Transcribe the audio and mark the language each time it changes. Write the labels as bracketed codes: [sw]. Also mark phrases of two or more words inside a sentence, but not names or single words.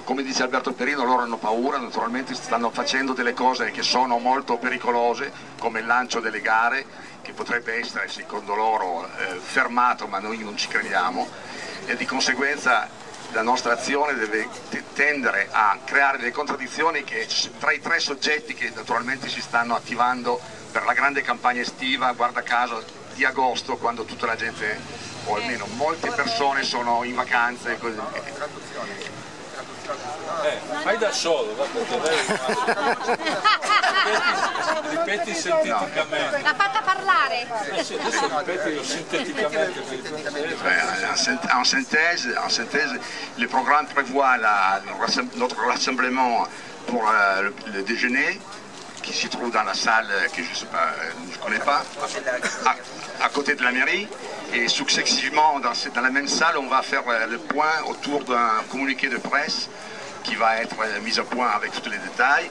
[it] Come dice Alberto Perino, loro hanno paura, naturalmente stanno facendo delle cose che sono molto pericolose, come il lancio delle gare, che potrebbe essere secondo loro fermato, ma noi non ci crediamo, e di conseguenza la nostra azione deve tendere a creare delle contraddizioni tra i tre soggetti che naturalmente si stanno attivando per la grande campagna estiva, guarda caso di agosto, quando tutta la gente, o almeno molte persone, sono in vacanza e così. Fai da solo, va, perché ripeti sinteticamente. L'ha fatta parlare. Sì, adesso ripetilo sinteticamente. [fr] En synthèse, le programme prévoit notre rassemblement pour le déjeuner, qui se trouve dans la salle que je ne connais pas, à côté de la mairie. Et successivement, dans la même salle, on va faire le point autour d'un communiqué de presse qui va être mis au point avec tous les détails.